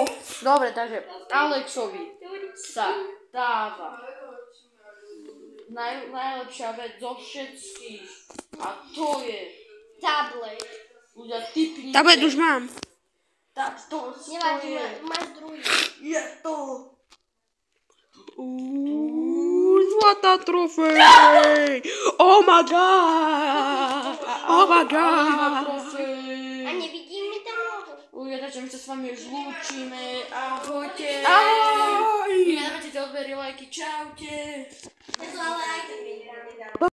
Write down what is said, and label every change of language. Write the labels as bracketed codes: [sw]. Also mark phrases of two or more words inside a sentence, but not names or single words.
[sk] Dobre, takže Alexovi sa dáva najlepšia vec zo všetkých. A to je... Tablet. Ľudia, typnite. Tablet už mám. Tak to Nevadí, je. máš druhý. Je to. Zlatá trofej. [en] Oh my god. Oh my god. [sk] A nevidím mi tam nohu. Ľudia, takže my sa s vami už lúčime. Ahojte. Ahoj. Nedávajte odbery, lajky. Čaute. Ja to ale aj tak vidím.